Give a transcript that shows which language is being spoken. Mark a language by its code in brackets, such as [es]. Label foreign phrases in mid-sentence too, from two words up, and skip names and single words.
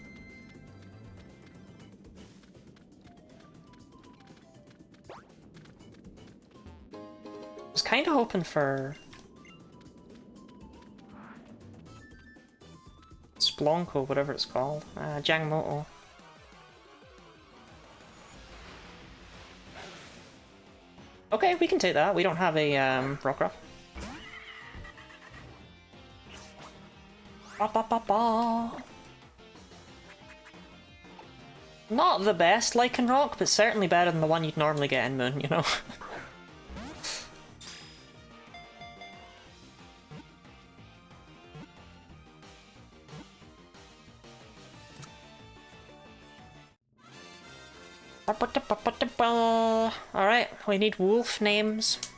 [en] I was kind of hoping for Splonko, whatever it's called. Jangmoto. Okay, we can take that. We don't have a Rockruff. Ba ba ba ba. Not the best Lycanroc, but certainly better than the one you'd normally get in Moon, you know? Alright, we need wolf names.